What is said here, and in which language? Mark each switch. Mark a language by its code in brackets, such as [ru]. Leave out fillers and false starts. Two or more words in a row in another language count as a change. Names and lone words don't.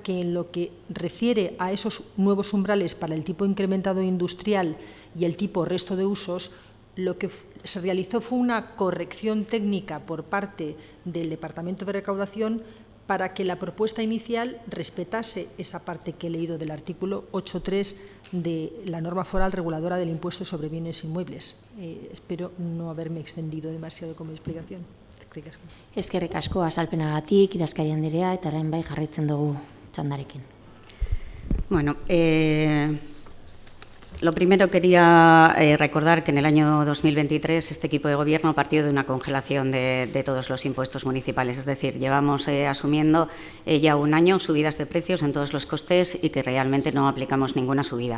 [es] que en lo que refiere a esos nuevos umbrales para el tipo incrementado industrial y el tipo resto de usos, lo que se realizó fue una corrección técnica por parte del Departamento de Recaudación para que la propuesta inicial respetase esa parte que he leído del artículo 8.3 de la norma foral reguladora del impuesto sobre bienes inmuebles. Espero no haberme extendido demasiado con mi explicación. [eu] Eskerrik asko azalpenagatik, idazkari andrea, eta orain bai jarraitzen dugu txandarekin. [es] Bueno, lo primero quería recordar que en el año 2023 este equipo de Gobierno partió de una congelación de todos los impuestos municipales, es decir, llevamos asumiendo ya un año subidas de precios en todos los costes y que realmente no aplicamos ninguna subida.